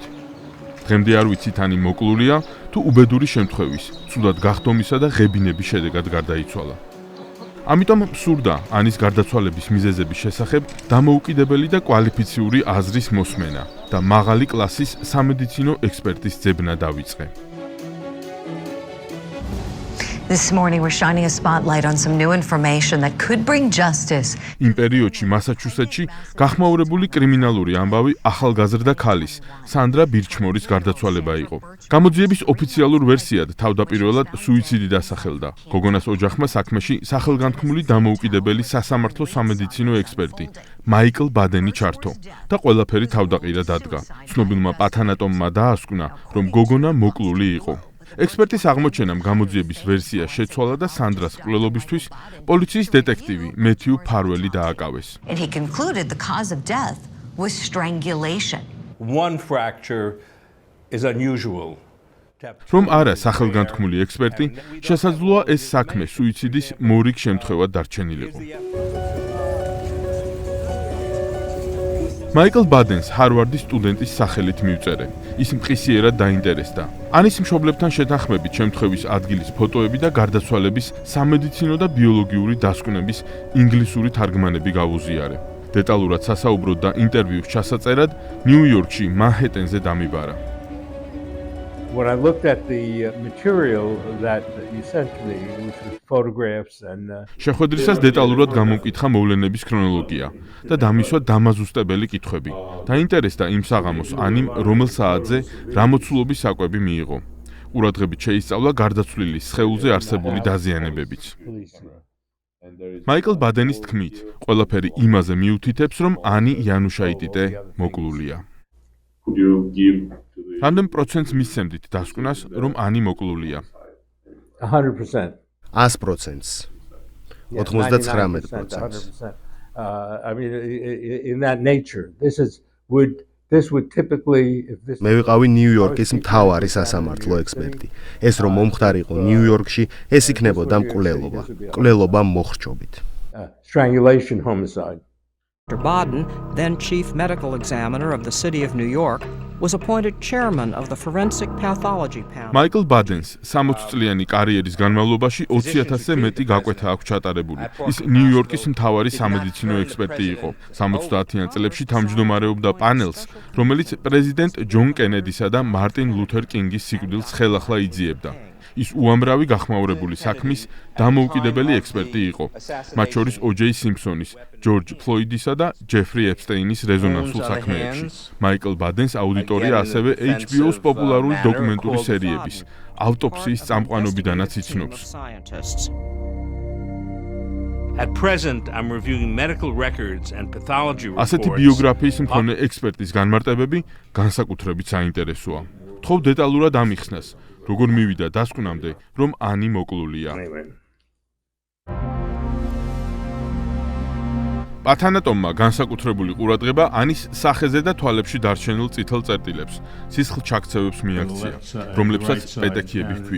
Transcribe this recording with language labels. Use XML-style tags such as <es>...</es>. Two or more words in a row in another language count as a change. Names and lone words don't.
<ka>დღემდე არ ვიცით ანი მოკლულია თუ უბედური შემთხვევის, ცუდად გახდომისა და ღებინების შედეგად გარდაიცვალა. ამიტომ მსურდა ანის გარდაცვალების მიზეზების შესახებ დამოუკიდებელი და კვალიფიციური აზრის მოსმენა და მაღალი კლასის სამედიცინო ექსპერტის ძებნა დავიწყე.</ka> <en>This morning we're shining a spotlight on some new information that could bring justice.</en> <ka>იმ პერიოდში მასაჩუსეტსში გახმაურებული კრიმინალური ამბავი ახალგაზრდა ქალის, სანდრა ბირჩმორის გარდაცვალება იყო. გამოძიების ოფიციალურ ვერსიად თავდაპირველად სუიციდი დასახელდა. გოგონას ოჯახმა საქმეში სახელგანთქმული დამოუკიდებელი სასამართლო სამედიცინო ექსპერტი მაიკლ ბადენი ჩართო და ყველაფერი თავდაყირა დადგა. ცნობილმა პათანატომმა დაასკვნა, რომ გოგონა მოკლული იყო. ექსპერტის აღმოჩენამ გამოძიების ვერსია შეცვალა და სანდრას მკვლელობისთვის პოლიციის დეტექტივი მეთიუ ფარველი დააკავეს.</ka> <en>And he concluded the cause of death was strangulation. One fracture is unusual.</en> <ka>რომ არა სახელგანთქმული ექსპერტი, შესაძლოა ეს საქმე სუიციდის მორიგ შემთხვევად დარჩენილიყო. მაიკლ ბადენს ჰარვარდის სტუდენტის სახელით მივწერე. ის მყისიერად დაინტერესდა. ანის მშობლებთან შეთანხმებით შემთხვევის ადგილის ფოტოები და გარდაცვალების სამედიცინო და ბიოლოგიური დასკვნების ინგლისური თარგმანები გავუზიარე. დეტალურად სასაუბროდ და ინტერვიუს ჩასაწერად ნიუ-იორკში მანჰეტენზე დამიბარა.</ka> <en>When I looked at the material that you sent me, which was photographs and</en> <ka>შეხვედრისას დეტალურად გამოვკითხა მოვლენების ქრონოლოგია და დამისვა დამაზუსტებელი კითხვები. დაინტერესდა იმ საღამოს ანიმ რომელ საათზე რა მოცულობის საკვები მიიღო. ყურადღებით შეისწავლა გარდაცვლილის სხეულზე არსებული დაზიანებებიც. მაიკლ ბადენის თქმით, ყველაფერი იმაზე მიუთითებს, რომ ანი იანუშაიტიტე მოკლულია. რამდენ პროცენტს მისცემდით დასკვნას, რომ ანი მოკლულია? 100%. 100%. 99%.</ka> <en>I mean, in that nature, this would typically, if this.</en> <ka>მე ვიყავი ნიუ-იორკის მთავარი სასამართლო ექსპერტი. ეს რომ მომხდარიყო ნიუ-იორკში, ეს იქნებოდა მკვლელობა. მკვლელობა მოხრჩობით.</ka> <en>Strangulation homicide. Dr. Baden, then chief medical examiner of the city of New York, was appointed chairman of the forensic pathology panel.</en> <ka>მაიკლ ბადენს 60 წლიანი კარიერის განმავლობაში 20,000-ზე მეტი გაკვეთა აქვს ჩატარებული. ის ნიუ-იორკის მთავარი სამედიცინო ექსპერტი იყო. 70-იან წლებში თავმჯდომარეობდა პანელს, რომელიც პრეზიდენტ ჯონ კენედისა და მარტინ ლუთერ კინგის სიკვდილს ხელახლა იძიებდა. ის უამრავი გახმაურებული საქმის დამოუკიდებელი ექსპერტი იყო. მათ შორის O.J. სიმფსონის, ჯორჯ ფლოიდისა და ჯეფრი ეპსტეინის რეზონანსულ საქმეებში. მაიკლ ბადენს აუდიტორია ასევე HBO-ს პოპულარული დოკუმენტური სერიების ავტოპსიის წამყვანობიდანაც იცნობს.</ka> <en>At present, I'm reviewing medical records and pathology reports.</en> <ka>ასეთი ბიოგრაფიის მქონე ექსპერტის განმარტებები განსაკუთრებით საინტერესოა. თხოვ დეტალურად ამიხსნას, როგორ მივიდა დასკვნამდე, რომ ანი მოკლულია. პათანატომმა განსაკუთრებული ყურადღება ანის სახეზე და თვალებში დარჩენილ წითელ წერტილებს, სისხლჩაქცევებს მიაქცია, რომლებსაც პეტექიები ჰქვია.</ka>